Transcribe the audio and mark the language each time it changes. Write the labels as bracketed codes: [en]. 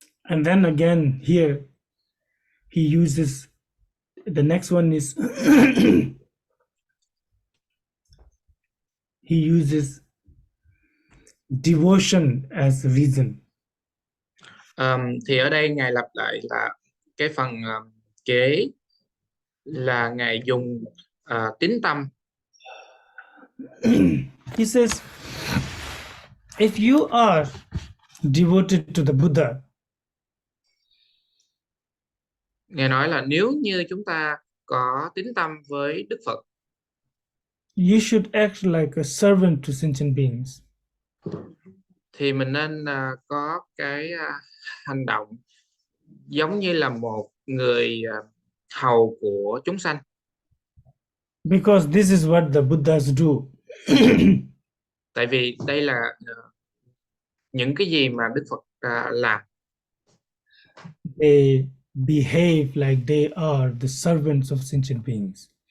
[en] And then again, here he uses the next one is he uses devotion as a reason. [vi] Thì ở đây Ngài lặp lại là cái phần kế là Ngài dùng tín tâm. [en] He says, if you are devoted to the Buddha, [vi] Ngài nói là nếu như chúng ta có tín tâm với Đức Phật, [en] you should act like a servant to sentient beings. [vi] thì mình nên có cái hành động giống như là một người hầu của chúng sanh. [en] Because this is what the Buddhas do. [vi] Tại vì đây là những cái gì mà Đức Phật làm. [en] They behave like they are the servants of sentient beings.